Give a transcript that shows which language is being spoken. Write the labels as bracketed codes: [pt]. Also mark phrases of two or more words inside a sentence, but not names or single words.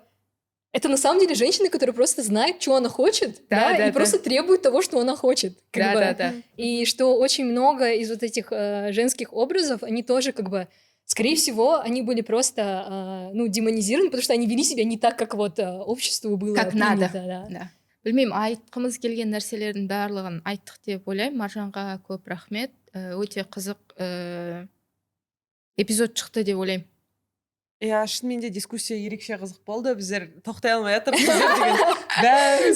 [ru] Это на самом деле женщина, которая просто знает, что она хочет, и просто требует того, что она хочет. Да. И что очень много из вот этих женских образов, они тоже как бы, скорее всего, они были просто, ну, демонизированы, потому что они вели себя не так, как вот обществу было как принято. Да. [kk] Білмеймін, айтқымыз келген нәрселердің барлығын айттық деп ойлаймын. Маржанға көп рахмет. Өте қызық эпизод шықты деп ойлаймын. Иә, шынымен де дискуссия ерекше қызық болды. Біздер тоқтай алмай жатырмыз деген бәріміз.